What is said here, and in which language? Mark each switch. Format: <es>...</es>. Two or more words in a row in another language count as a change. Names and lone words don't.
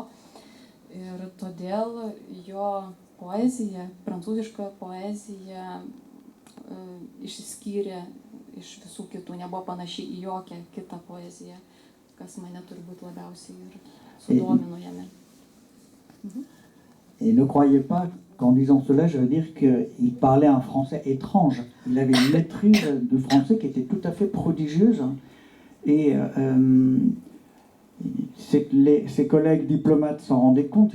<lt>Ir todėl jo poezija, prancūziška poezija išsiskyrė iš visų kitų, nebuvo panaši į jokią kitą poeziją, kas mane turbūt labiausiai ir sudomino jame.</lt> <fr>Et ne croyez pas qu'en disant cela, je veux dire qu'il parlait un français étrange. Il avait une maîtrise du français qui était tout à fait prodigieuse. Et ses collègues diplomates s'en rendaient compte.</fr>